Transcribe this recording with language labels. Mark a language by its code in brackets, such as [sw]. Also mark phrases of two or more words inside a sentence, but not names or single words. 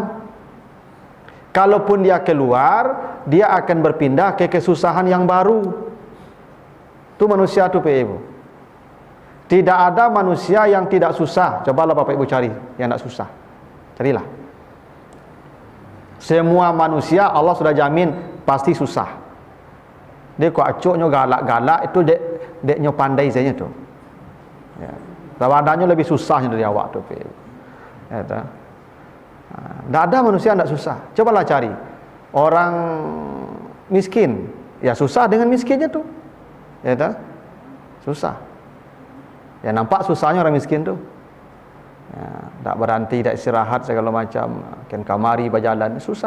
[id] Kalaupun dia keluar, dia akan berpindah ke kesusahan yang baru. Itu manusia itu Pak Ibu. Tidak ada manusia yang tidak susah. Cobalah Bapak Ibu cari yang tidak susah. Carilah. Semua manusia Allah sudah jamin pasti susah. [min] Dia kok acuknya galak-galak itu deknya pandai saja tu. [id] Ya. [min] Lawanannya lebih susahnya dari awak tu. [id] Ya, tak? Tidak ada manusia yang tidak susah. Cobalah cari orang miskin, ya susah dengan miskinnya tu. Ya tak? Susah. Ya nampak susahnya orang miskin tu. Ya, tak berhenti, tak istirahat segala macam, kan kamari berjalan, susah.